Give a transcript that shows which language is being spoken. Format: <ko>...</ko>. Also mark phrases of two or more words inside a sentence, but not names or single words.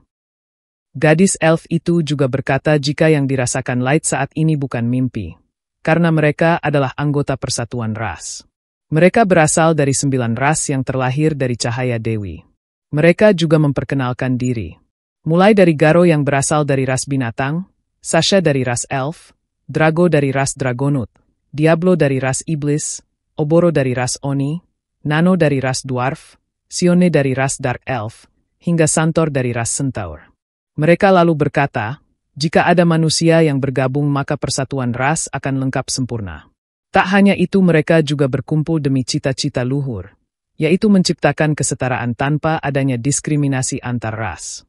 <id>Gadis elf itu juga berkata jika yang dirasakan Light saat ini bukan mimpi, karena mereka adalah anggota persatuan ras. Mereka berasal dari 9 ras yang terlahir dari cahaya dewi. Mereka juga memperkenalkan diri. Mulai dari Garo yang berasal dari ras binatang, Sasha dari ras elf, Drago dari ras Dragonaut, Diablo dari ras iblis, Oboro dari ras Oni, Nano dari ras Dwarf, Sione dari ras Dark Elf, hingga Santor dari ras Centaur. Mereka lalu berkata, jika ada manusia yang bergabung maka persatuan ras akan lengkap sempurna. Tak hanya itu, mereka juga berkumpul demi cita-cita luhur, yaitu menciptakan kesetaraan tanpa adanya diskriminasi antar ras.</id>